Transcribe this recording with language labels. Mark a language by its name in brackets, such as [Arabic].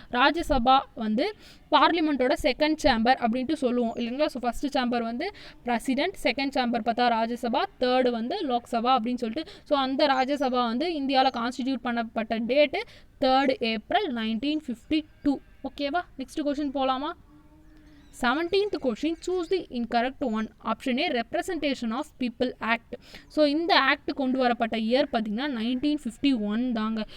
[Tamil] ராஜ்யசபா வந்து பார்லிமெண்ட்டோட second chamber அப்படின்ட்டு சொல்லுவோம் இல்லைங்களா? ஸோ ஃபஸ்ட்டு சேம்பர் வந்து பிரசிடென்ட், செகண்ட் சேம்பர் பார்த்தா ராஜ்யசபா, தேர்டு வந்து லோக்சபா அப்படின்னு சொல்லிட்டு. ஸோ அந்த ராஜ்யசபா வந்து இந்தியாவில் கான்ஸ்டிடியூட் பண்ணப்பட்ட டேட்டு 3rd April 1952. ஓகேவா? நெக்ஸ்ட் கொஸ்டின் போகலாமா? [English] 17th question, choose the incorrect one. Option A, representation of people act. [Tamil] So இந்த ஆக்ட் கொண்டு வரப்பட்ட இயர் பார்த்தீங்கன்னா 1951 தாங்க.